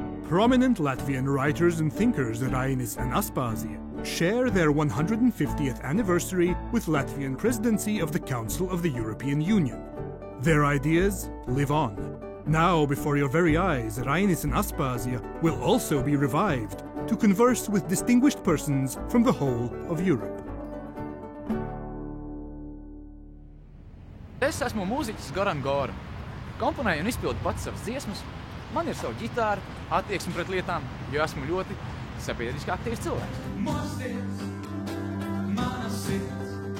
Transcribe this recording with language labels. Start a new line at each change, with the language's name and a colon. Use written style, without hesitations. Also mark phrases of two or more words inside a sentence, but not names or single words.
English: prominent Latvian writers and thinkers Rainis and Aspazija share their 150th anniversary with Latvian presidency of the Council of the European Union. Their ideas live on. Now, before your very eyes, Rainis and Aspazija will also be revived to converse with distinguished persons from the whole of Europe.
Latvian: Es esmu mūziķis Goran Gora. Komponēju un izpildu pats savas dziesmas. Man ir sava ģitāra, attieksme pret lietām, jo esmu ļoti sabiedriski aktīvs cilvēks. Mosties, mana sirds.